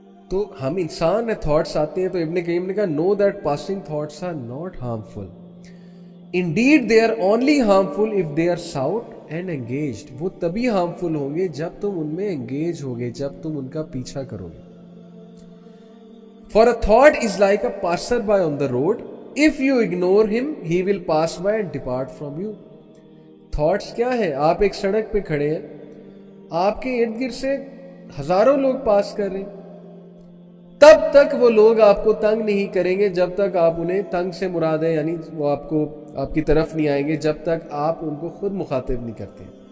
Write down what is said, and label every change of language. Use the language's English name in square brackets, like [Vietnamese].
[Urdu] تو ہم انسان ہیں، تھاٹس آتے ہیں. تو ابن قیم نے کہا [English] No that passing thoughts are not harmful, indeed they are only harmful if they are sought and engaged. [Urdu] وہ تبھی ہارمفل ہوں گے جب تم ان میں انگیج ہوگے، جب تم ان کا پیچھا کرو گے. [English] For a thought is like a passer by on the road, if you ignore him he will pass by and depart from you. [Urdu] Thoughts کیا ہے؟ آپ ایک سڑک پہ کھڑے ہیں، آپ کے ارد گرد سے ہزاروں لوگ پاس کر رہے ہیں، تب تک وہ لوگ آپ کو تنگ نہیں کریں گے جب تک آپ انہیں، تنگ سے مراد ہے یعنی وہ آپ کی طرف نہیں آئیں گے جب تک آپ ان کو خود مخاطب نہیں کرتے.